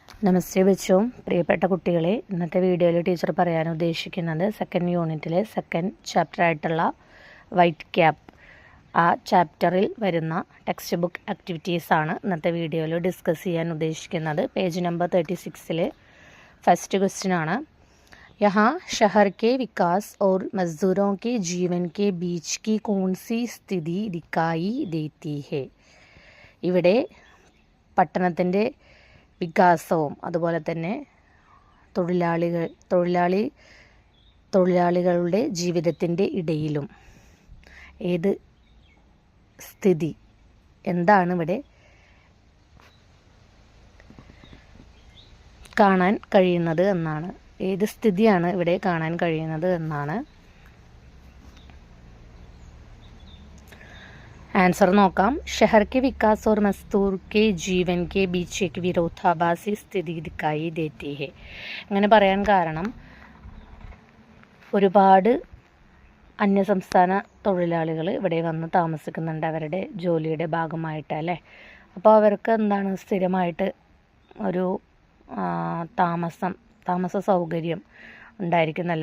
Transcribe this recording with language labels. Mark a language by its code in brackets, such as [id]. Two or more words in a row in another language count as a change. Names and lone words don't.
[hi] नमस्ते बच्चो, [ml] പ്രിയപ്പെട്ട കുട്ടികളെ, ഇന്നത്തെ വീഡിയോയിൽ ടീച്ചർ പറയാൻ ഉദ്ദേശിക്കുന്നത് സെക്കൻഡ് യൂണിറ്റിലെ [en] second chapter [ml] ആയിട്ടുള്ള വൈറ്റ് ക്യാപ്പ് ആ ചാപ്റ്ററിൽ വരുന്ന [en] text book [ml] ആക്ടിവിറ്റീസാണ് ഇന്നത്തെ വീഡിയോയിൽ ഡിസ്കസ് ചെയ്യാൻ ഉദ്ദേശിക്കുന്നത്. [en] page number 36 first question ആണ്. [hi] यहाँ शहर के विकास और मजदूरों के जीवन के बीच की कौन सी स्थिति दिखाई देती है? [ml] ഇവിടെ പട്ടണത്തിൻ്റെ വികാസവും അതുപോലെ തന്നെ തൊഴിലാളികളുടെ ജീവിതത്തിൻ്റെ ഇടയിലും ഏത് സ്ഥിതി എന്താണ് ഇവിടെ കാണാൻ കഴിയുന്നത് എന്നാണ്. ഏത് സ്ഥിതിയാണ് ഇവിടെ കാണാൻ കഴിയുന്നത് എന്നാണ്. आंसर നോക്കാം. [hi] शहर के विकास और मजदूर के जीवन के बीच एक विरोधाभासी स्थिति दिखाई देती है. [ml] അങ്ങനെ പറയാൻ കാരണം ഒരുപാട് അന്യസംസ്ഥാന തൊഴിലാളികൾ ഇവിടെ വന്ന് താമസിക്കുന്നുണ്ട് അവരുടെ ജോലിയുടെ ഭാഗമായിട്ട് അല്ലേ. അപ്പോൾ അവർക്ക് എന്താണ് സ്ഥിരമായിട്ട് ഒരു താമസ സൗകര്യം ഉണ്ടായിരിക്കുന്നല്ല.